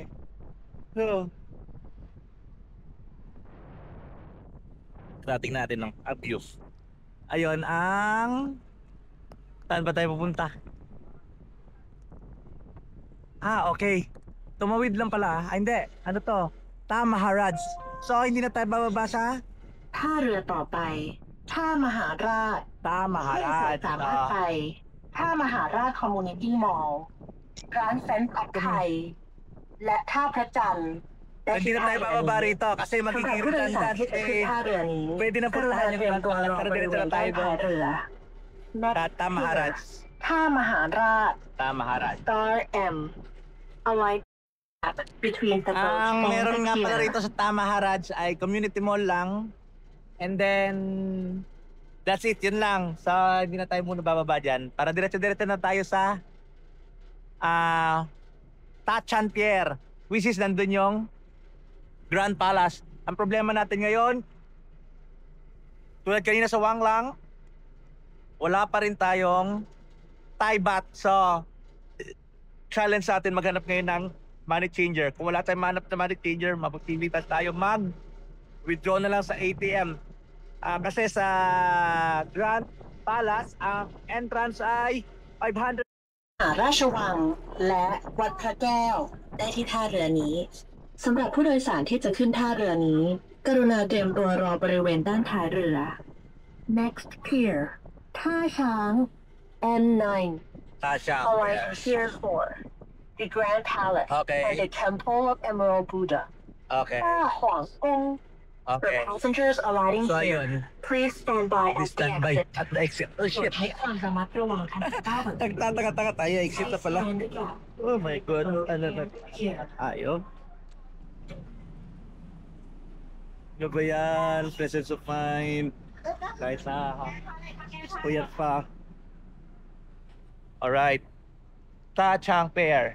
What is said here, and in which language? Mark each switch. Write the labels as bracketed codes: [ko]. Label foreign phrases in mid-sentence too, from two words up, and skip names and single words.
[tl] So, rating natin ng abuse. Ayun ang... Saan ba tayo pupunta? Okay. Tumawid lang pala. Hindi. Ano to? Tamaharaj. So, hindi na tayo bababa sa [th] ท่าเรือต่อไปท่ามหาราช Tamaharaj. สามารถไปท่ามหาราชคอมมูนิตี้มอลล์ร้านเซนต์ออฟไทยและท่าพระจันทร์ [tl] Hindi na tayo bababa rito kasi [th] สำหรับ [tl] magiging [th] ผู้โดยสาร [tl] redundant. [th] ที่จะขึ้นท่าเรือนี้ [tl] Pwede na [th] กรุณา [tl] puntahan [th] เตรียมตัวรอบริเวณใต้ท้ายเรือ Tamaharaj. ท่ามหาราช Tamaharaj. [en] Star M alight between the boat [tl] Ang [en] and [tl] meron [en] the [tl] nga pala [en] pier. [tl] rito sa Tamaharaj ay community mall lang. [en] And then, that's it. [tl] Yun lang. So, hindi na tayo muna bababa dyan. Para diretso-diretso na tayo sa Tachan Pier. [en] Which is [tl] nandun yung Grand Palace. Ang problema natin ngayon, tulad kanina sa Wanglang, wala pa rin tayong Thai baht. So, challenge sa atin maghanap ngayon ng [en] money changer. [tl] Kung wala tayong manap na [en] money changer, [tl] mapagpilitan tayo mag-withdraw na lang sa ATM. Kasi sa Grand Palace, ang entrance ay 500. [th] ราชวังและวัดพระแก้วได้ที่ท่าเรือนี้สำหรับผู้โดยสารที่จะขึ้นท่าเรือนี้กรุณาเตรียมตัวรอบริเวณด้านท้ายเรือ [en] Next pier [th] ท่าช้าง N9 Tasha. [en] arriving pier 4 the Grand Palace Okay. and the Temple of Emerald Buddha Okay. [th] ท่าขวางกง For [en] Okay. passengers alighting So, here [tl] ayun. [en] please stand by We at the stand by exit at the exit. Oh, [th] โปรด [en] shit. [th] ใช้ความระมัดระวังคันก้าว [tl] Tanga tayo. Exit na pala. [en] Oh my God. [tl] Ano na? [en] Here. [tl] Ayaw. Ano ba yan? [en] Presence of mind. [tl] Kahit na puyat pa. [en] Alright. Tachang Pier.